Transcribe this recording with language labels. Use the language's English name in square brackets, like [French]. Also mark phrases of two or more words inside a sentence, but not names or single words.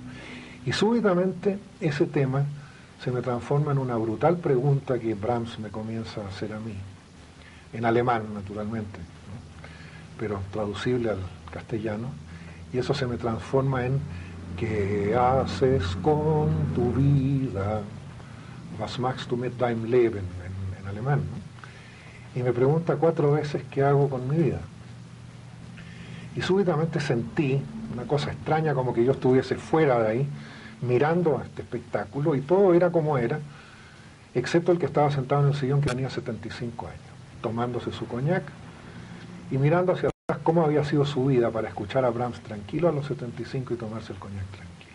[Spanish] Y súbitamente ese tema se me transforma en una brutal pregunta que Brahms me comienza a hacer a mí, en alemán naturalmente, ¿no? Pero traducible al castellano, y eso se me transforma en ¿qué haces con tu vida? [German] Was machst du mit deinem Leben? [Spanish] En alemán, ¿no? Y me pregunta 4 veces qué hago con mi vida. Y súbitamente sentí una cosa extraña, como que yo estuviese fuera de ahí, mirando a este espectáculo, y todo era como era, excepto el que estaba sentado en el sillón, que tenía 75 años, tomándose su coñac y mirando hacia atrás cómo había sido su vida para escuchar a Brahms tranquilo a los 75 y tomarse el coñac tranquilo.